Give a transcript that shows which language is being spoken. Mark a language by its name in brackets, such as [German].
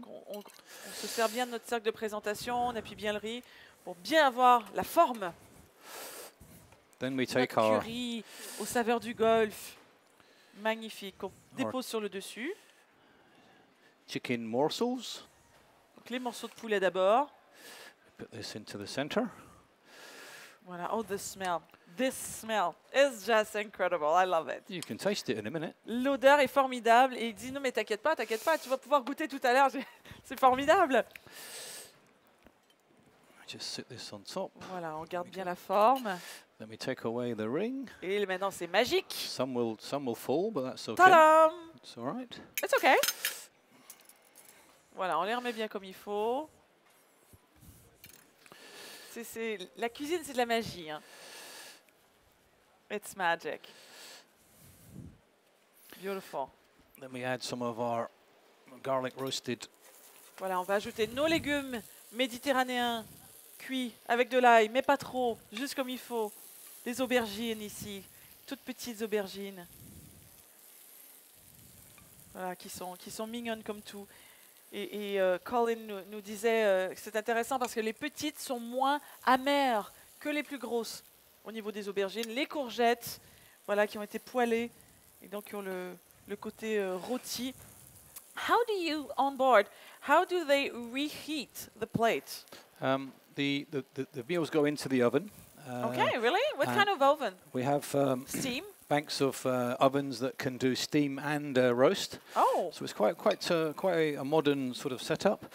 [French] Donc on se sert bien de notre cercle de présentation, on appuie bien le riz pour bien avoir la forme. [English] Then we take [French] Notre [English] our [French] curry aux saveurs du Golfe, magnifique, qu'on dépose sur le dessus. [English] chicken morsels. [French] Donc les morceaux de poulet d'abord. [English] Put this into the center. Voilà, oh, the smell. This smell is just incredible. I love it. You can taste it in a minute. [French] L'odeur est formidable. Et il dit, non mais t'inquiète pas, tu vas pouvoir goûter tout à l'heure. C'est formidable. [English] Just sit this on top. [French] Voilà, on garde bien la forme. [English] Then we take away the ring. [French] Et maintenant, c'est magique. [English] Some will fall, but that's okay. [French] Tadam! [English] It's all right. It's okay. [French] Voilà, on les remet bien comme il faut. La cuisine, c'est de la magie. [English] Hein. It's magic. Beautiful. Then we add some of our garlic roasted. [French] Voilà, on va ajouter nos légumes méditerranéens cuits avec de l'ail, mais pas trop, juste comme il faut. Des aubergines ici, toutes petites aubergines. Voilà, qui sont mignonnes comme tout. Et Colin nous disait que c'est intéressant parce que les petites sont moins amères que les plus grosses au niveau des aubergines. Les courgettes, voilà, qui ont été poêlées et donc qui ont le côté rôti. [English] How do you, on board, how do they reheat the plate? The meals go into the oven. Okay, really? What kind of oven? We have Steam? banks of ovens that can do steam and roast. Oh. So it's quite a modern sort of setup.